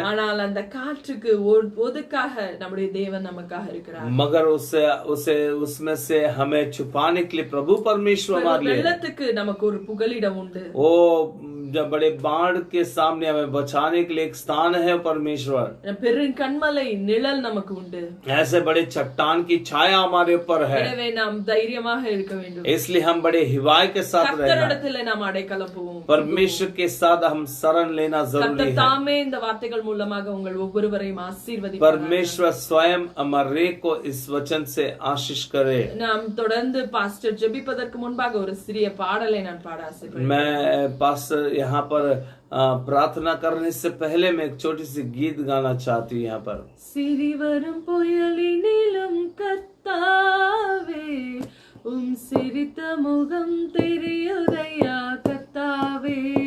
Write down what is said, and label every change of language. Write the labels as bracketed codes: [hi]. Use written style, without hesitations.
[ta] ஆனால் அந்த காற்றுக்கு ஒதுக்காக நம்முடைய தேவன் நமக்காக இருக்கிறார். [hi] मगर उसमें से हमें छुपाने के लिए प्रभु परमेश्वर हमारे लिए, [ta] வெள்ளத்துக்கு நமக்கு ஒரு புகலிடம் உண்டு. [hi] वो जब बड़े बाढ़ के सामने हमें बचाने के लिए एक स्थान है परमेश्वर। [ta] பெரும் கண்மலை நிழல் நமக்கு உண்டு. [hi] ऐसे बड़े चट्टान की छाया हमारे ऊपर है, [ta] எனவே நாம் தைரியமாக இருக்க வேண்டும். [hi] इसलिए हम बड़े हिवाय के साथ रहना, [ta] கர்த்தரிடத்திலே நாம் अடைக்கலம் போவோம். [hi] परमेश्वर के साथ हम शरण लेना जरूरी [ta] கர்த்தர் [hi] है। [ta] தாமே இந்த வார்த்தைகள் மூலமாக உங்கள் ஒவ்வொருவரையும் ஆசீர்வதிப்பார். [hi] परमेश्वर स्वयं हमारे को इस वचन से आशीष करे। [ta] நாம் தொடர்ந்து பாஸ்டர் ஜெபிப்பதற்கு முன்பாக ஒரு சிறிய பாடலை நான் பாட ஆசைப்படுகிறேன். [hi] मैं पास्टर यहाँ पर प्रार्थना करने से पहले मैं एक छोटी सी गीत गाना चाहती हूँ यहाँ पर। [ta] சிறிவரும் புயலினிலும் கர்த்தாவே சிரித்த முகம் தெரியுதையா கர்த்தாவே.